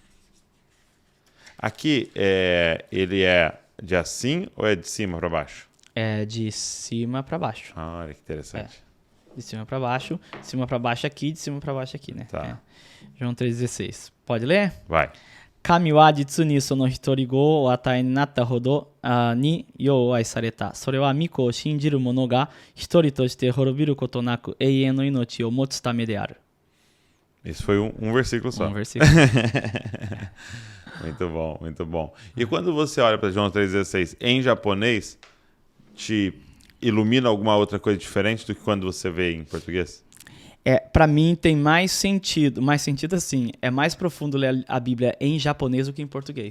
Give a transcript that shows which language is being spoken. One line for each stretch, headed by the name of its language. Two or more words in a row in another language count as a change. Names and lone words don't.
Portuguese: Aqui, ele é de assim ou é de cima para baixo? É de cima para baixo. Olha que interessante. De cima para baixo aqui, de cima para baixo aqui, né? Tá. João 3,16. Pode ler? Vai.
Japanese: 神は実にそのひとり子をお与えになったほどに世を愛された. それは御子を信じる者がひとりとして滅びることなく永遠の命を持つためである.
Portuguese: Esse foi um versículo só. Um versículo. Muito bom, muito bom. E quando você olha para João 3,16 em japonês, te ilumina alguma outra coisa diferente do que quando você vê em português? Para mim tem mais sentido assim, é mais profundo ler a Bíblia em japonês do que em português.